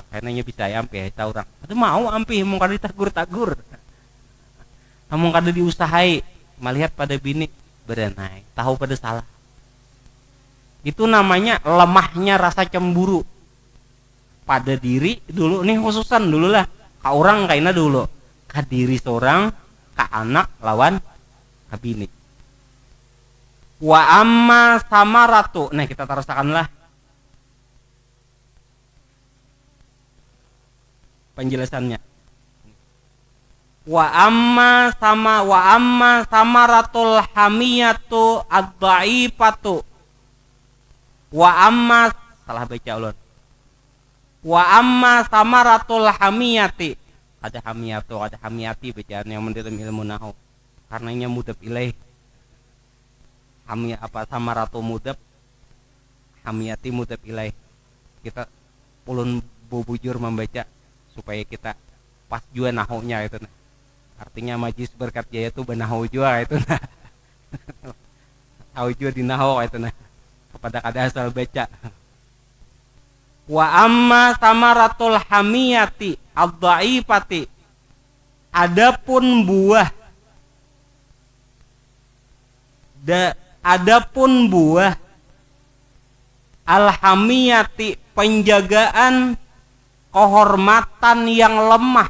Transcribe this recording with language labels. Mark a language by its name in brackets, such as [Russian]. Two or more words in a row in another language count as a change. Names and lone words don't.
[Banjar] karenanya bisa ampih tahu orang ada mau ampih mau kada ditagur-tagur mau kada diusahai melihat pada bini berenai tahu pada salah itu namanya lemahnya rasa cemburu pada diri dulu nih khususan dulu lah ka orang kaina dulu ka diri seorang ka anak lawan ka bini. [Arabic] وأما ثمرة [Banjar] nah kita teruskan lah penjelasannya. [Arabic] وأما ثمرة الحمية الضعيفة وأما [Banjar] salah baca ulun [Arabic] wa أما ثمرة الحمية [Banjar] ada hamiyatu ada hamiyati bacaan yang mendalam ilmu nahwu karenanya [Arabic] مضاف إليه [Banjar] hamiyah apa samaratu mudhaf hamiyati [Arabic] مضاف إليه [Banjar] kita ulun bubujur membaca supaya kita pas juga nahwunya itu nah. Artinya majlis berkat jaya itu benahu jua itu nah. Tahu jua di nahu itu nah. Kepada kada asal baca. [Arabic] وأما ثمرة الحمية الضعيفة [Banjar] adapun buah adapun buah al-hamiyati penjagaan kehormatan yang lemah.